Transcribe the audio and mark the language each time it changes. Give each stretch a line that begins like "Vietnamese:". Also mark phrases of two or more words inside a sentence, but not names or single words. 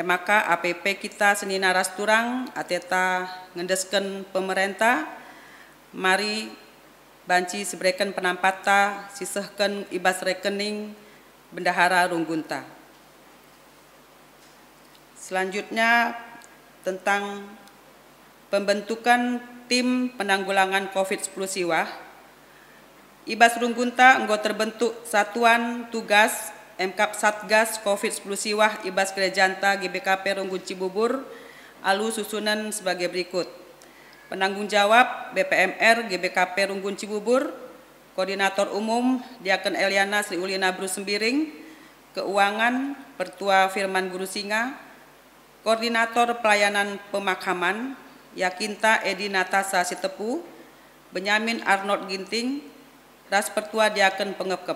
Batak Karo: Maka APP kita seni naras turang ateta ngendesken pemerintah mari banci sebreken penampata sisehken ibas rekening Bendahara Runggunta.
Indonesian: Selanjutnya tentang pembentukan tim penanggulangan COVID-19 siwah.
Batak Karo: Ibas Runggunta enggo
Indonesian: terbentuk satuan tugas
Batak Karo: MKAP Satgas COVID-10 Siwah Ibas Gerejanta GBKP Runggun Cibubur alu
Indonesian: susunan sebagai berikut. Penanggung jawab BPMR GBKP Runggun Cibubur, Koordinator Umum Diaken Eliana Sri Ulina Bru Sembiring, Keuangan Pertua Firman Guru Singa, Koordinator Pelayanan Pemakaman Yakinta Edi Natasa Sitepu, Benyamin Arnold Ginting, Ras Pertua Diaken Pengepkep.